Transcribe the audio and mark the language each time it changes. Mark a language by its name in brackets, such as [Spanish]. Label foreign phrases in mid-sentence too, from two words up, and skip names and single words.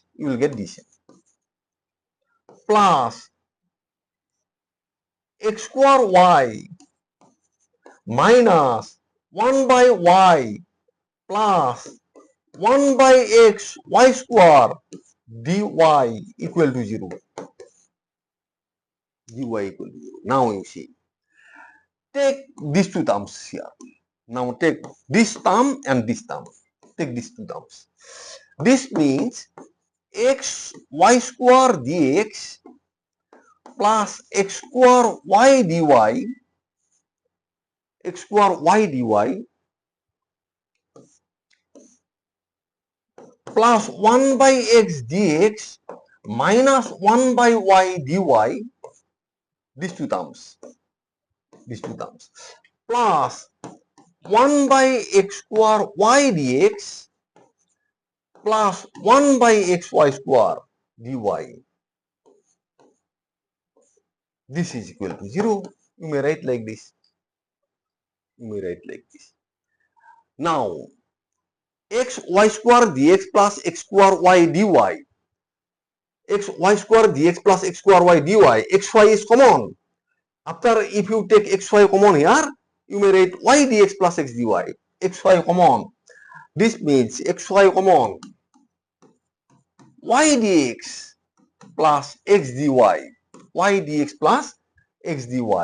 [English] You will get this plus x square y minus 1 by y plus 1 by x y square dy equal to 0. dy equal to 0. Now you see, take these two terms here. Now take this term and this term. Take these two terms. This means x y square dx plus x square y dy, x square y dy plus 1 by x dx minus 1 by y dy, these two terms, plus 1 by x square y dx plus 1 by xy square dy. This is equal to 0. You may write like this. Now, x y square dx plus x square y dy, x y square dx plus x square y dy, xy is common. After, if you take xy common here, you may write y dx plus x dy, xy common. This means xy common, y dx plus x dy, y dx plus x dy.